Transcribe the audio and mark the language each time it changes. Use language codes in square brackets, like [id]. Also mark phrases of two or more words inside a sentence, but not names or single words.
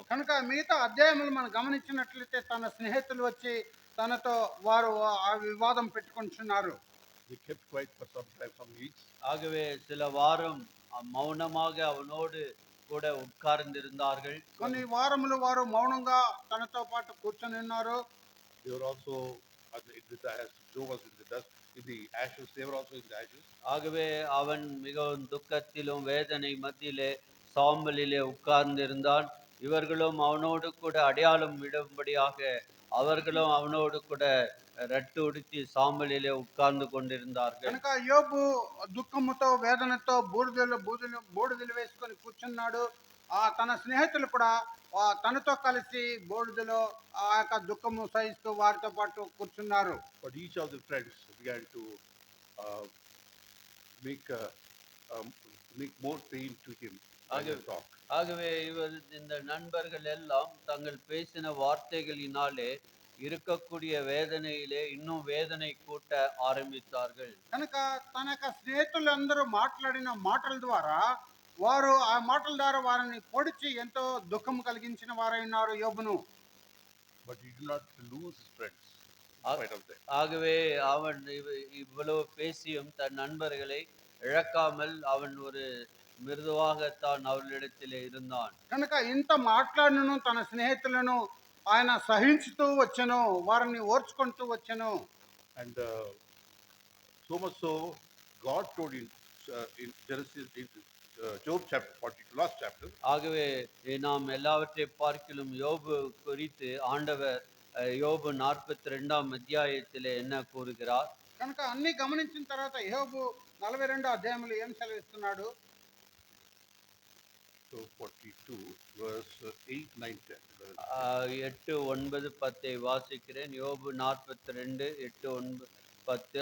[te] కనుక మిగతా అధ్యాయములు మనం గమనించినట్లయితే తన స్నేహితులు వచ్చి తనతో వారు ఆ వివాదం పెట్టుకుంటున్నారు. [en] They kept quiet for some time, some weeks. [ta] ஆகவே சில வாரம் மௌனமாக அவனோடு கூட உட்கார்ந்திருந்தார்கள். [te] కొన్ని వారములు వారు మౌనంగా తనతో పాటు కూర్చొని ఉన్నారు. [en] They were also with the ashes. Job was in the dust, in the ashes. They were also in the ashes. [ta] ஆகவே அவன் மிகவும் துக்கத்திலும் வேதனை மத்தியிலே சாம்பலிலே உட்கார்ந்திருந்தான். இவர்களும் அவனோடு கூட அடையாளம் விடும்படியாக அவர்களும் அவனோடு கூட ரட்டு உடுத்தி சாம்பலிலே உட்கார்ந்து கொண்டிருந்தார்கள். [te] కనుక యోబు దుఃఖముతో వేదనతో బూడిదలు వేసుకొని కూర్చున్నాడు. తన స్నేహితులు కూడా తనతో కలిసి బూడిదలో ఆ యొక్క దుఃఖము సహిస్తూ వారితో పాటు కూర్చున్నారు. [en] But each of the friends began to uh, make more pain to him as they talk. [ta] ஆகவே இந்த நண்பர்கள் எல்லாம் தங்கள் பேசின வார்த்தைகளினாலே இருக்கக்கூடிய வேதனையிலே இன்னும் வேதனை கூட்ட ஆரம்பித்தார்கள். [te] కనుక తన యొక్క స్నేహితులందరూ మాట్లాడిన మాటల ద్వారా వారు ఆ మాటల ద్వారా వారిని పొడిచి ఎంతో దుఃఖం కలిగించిన వారై ఉన్నారు యోబును. [en] But he did not lose his friends in spite of that. [ta] ஆகவே அவன் இவ்வளவு பேசியும் தன் நண்பர்களை இழக்காமல் அவன் ஒரு மிருதுவாகத்தான் அவர்களிடத்திலே இருந்தான். [te] కనుక ఇంత మాట్లాడినను తన స్నేహితులను ఆయన సహించుతూ వచ్చెను, వారిని ఓర్చుకుంటూ వచ్చెను. [en] And so much so, God told in Genesis, Job chapter 42, last chapter. [ta] ஆகவே நாம் எல்லாவற்றை பார்க்கிலும் யோபு குறித்து ஆண்டவர் யோபு 42ஆம் அத்தியாயத்திலே என்ன கூறுகிறார்? [te] కనుక అన్ని గమనించిన తర్వాత యోబు 42వ అధ్యాయంలో ఏం సెలవిస్తున్నాడు? [en] So 42 verse 8, 9, 10. [ta] 8, 9, 10 வாசிக்கிறேன். யோபு 42, 8, 9, 10.